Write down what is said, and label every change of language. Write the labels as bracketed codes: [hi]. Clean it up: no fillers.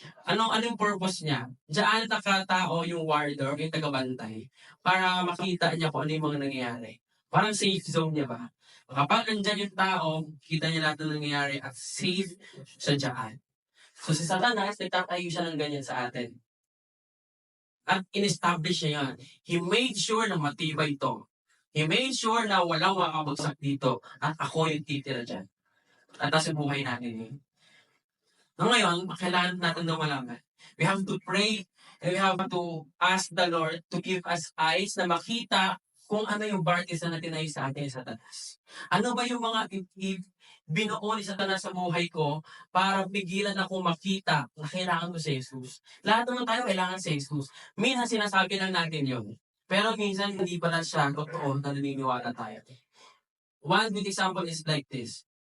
[tl] Anong purpose niya? Diyan nakatao yung warder, yung tagabantay, para makita niya kung ano yung mga nangyayari. Parang safe zone niya ba? Kapag andyan yung tao, kita niya lahat ng nangyayari at safe siya dyan. So si Satanas, nagtatayo siya ng ganyan sa atin. At in-establish niya yan. [en] He made sure [tl] na matibay ito. [en] He made sure [tl] na walang makakabagsak dito at ako yung titira dyan. At nasa buhay natin yun. No, ngayon, kailangan natin na malaman. [en] We have to pray and we have to ask the Lord to give us eyes [tl] na makita kung ano yung partisan na tinayo sa atin sa Satanas. Ano ba yung mga binuo ni Satanas sa buhay ko para pigilan akong makita na kailangan ko si Jesus. Lahat naman tayo kailangan si Jesus. Minsan sinasabi lang natin yun. Pero minsan hindi pala siya totoo na naniniwala tayo. [en] One good example is like this.